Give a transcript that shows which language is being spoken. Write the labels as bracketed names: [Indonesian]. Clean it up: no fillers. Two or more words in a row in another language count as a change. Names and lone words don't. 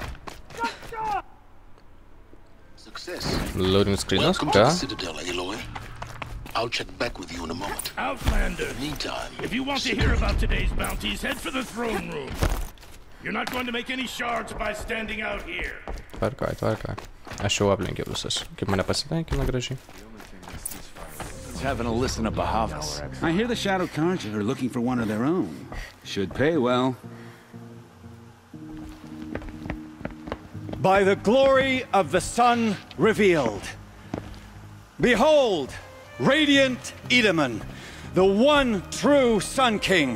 [English] Success. Loading screen, Welcome to the Citadel, Aloy. I'll check back with you in a moment. Outlander, Meantime, if you want to hear about today's bounties, head for the throne room. You're not going to make any shards by standing out here. [Lithuanian] Tvarkoj. Aš jau aplenkiau visus. Kaip mane pasitenkina gražiai. [English] Having a listen to Bahavas. I hear the Shadow Karja are looking for one of their own. Should pay well. By the glory of the sun revealed. Behold, radiant Edaman, the one true Sun King.